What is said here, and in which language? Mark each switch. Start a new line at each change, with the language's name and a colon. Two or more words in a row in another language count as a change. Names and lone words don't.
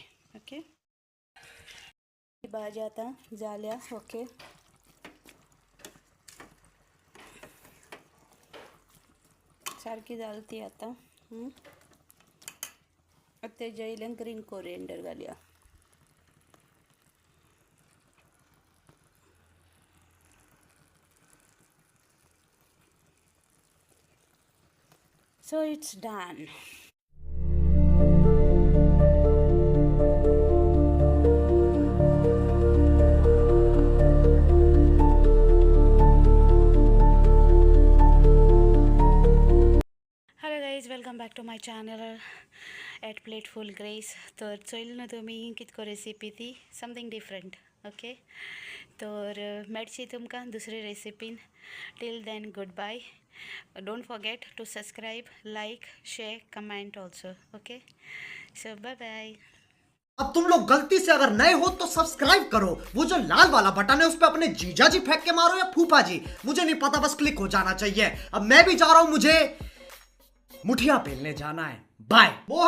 Konkani: ओके. भाजी आतां जाल्या. ओके. सारकी जाली ती आतां. आतां तेज्या इल्लें
English: green coriander
Konkani: घालया.
English: So it's done. Welcome back to my channel at Plateful Grace.
Konkani: तर चोयली न्हू तुमी कितको रेसिपी ती
English: something different.
Konkani: ओके. तर मेळची तुमकां दुसरे रेसिपीन.
English: Till then good bye. Don't forget to subscribe, like, share, comment also. OK. So bye bye.
Hindi: अब तुम लोग गलती से अगर नए हो तो सब्सक्राइब करो. वो जो लाल वाला बटन है उस पर अपने जीजा जी फेंक के मारो या फूफा जी, मुझे नहीं पता, बस क्लिक हो जाना चाहिए. अब मैं भी जा रहा हूं, मुझे मुठिया बेलने जाना है.